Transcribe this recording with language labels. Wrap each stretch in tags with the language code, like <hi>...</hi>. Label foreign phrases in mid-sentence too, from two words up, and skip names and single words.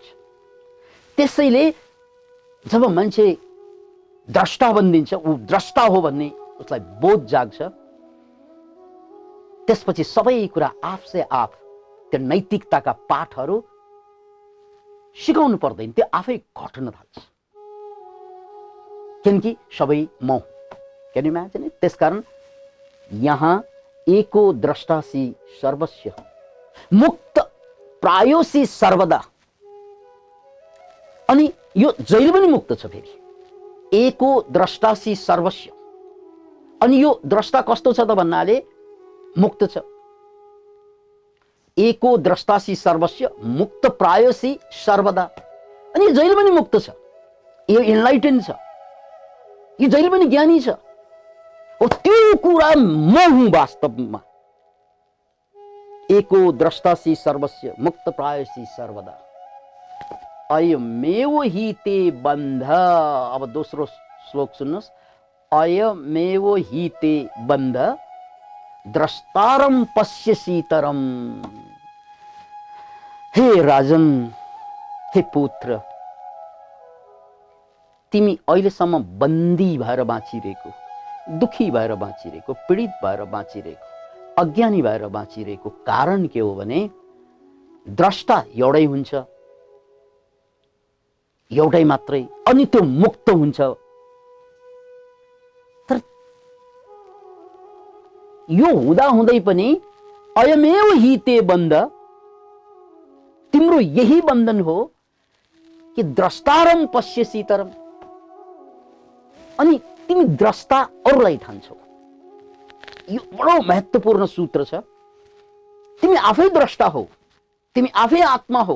<ne>त्यसैले जब मान्छे द्रष्टा बनिन्छ, ऊ द्रष्टा हो भन्ने उसलाई बोध जाग्छ, त्यसपछि सबै कुरा आफसे आफ त्यो नैतिकताका पाठहरू सिकाउनु पर्दैन, त्यो आफै घट्न थाल्छ। किनकि सबै म,</ne> <en>can you imagine it?</en> <ne>त्यसकारण यहाँ</ne> <sa>एको द्रष्टासी सर्वस्य, मुक्त प्रायोसी सर्वदा।</sa> <ne>अनि यो जहिले पनि मुक्त छ।</ne> <sa>फेरि एको द्रष्टासी सर्वस्य।</sa> <ne>अनि यो द्रष्टा कस्तो छ त भन्नाले मुक्त छ।</ne> <sa>एको द्रष्टासी सर्वस्य, मुक्त प्रायोसी सर्वदा।</sa> <ne>अनि जहिले पनि मुक्त छ, यो इनलाइटेन छ, यो जहिले पनि ज्ञानी छ। ओ त्यो कुरा म हुँ वास्तवमा।</ne> <sa>एको द्रष्टासी सर्वस्य, मुक्त प्रायोसी सर्वदा। अयमेव हि ते बन्ध।</sa> <ne>अब दोस्रो श्लोक सुन्नुहोस्।</ne> <sa>अयमेव हि ते बन्ध, द्रष्टारम पश्यसीतरम।</sa> <ne>हे राजन, हे पुत्र, तिमी अहिलेसम्म बन्दी भएर बाँचिरहेको, दुखी भएर बाँचिरहेको, पीडित भएर बाँचिरहेको, अज्ञानी भएर बाँचिरहेको कारण के हो भने द्रष्टा एउटै हुन्छ, एउटै मात्रै। अनि त्यो मुक्त हुन्छ। तर यो हुँदा हुँदै पनि</ne> <sa>अयमेव हि ते बन्ध,</sa> <ne>तिम्रो यही बन्धन हो कि</ne> <sa>द्रष्टारम पश्यसीतरम।</sa> <ne>अनि तिमी द्रष्टा अरूलाई ठान्छौ। यो बडो महत्त्वपूर्ण सूत्र छ। तिमी आफै द्रष्टा हो, तिमी आफै आत्मा हो।</ne>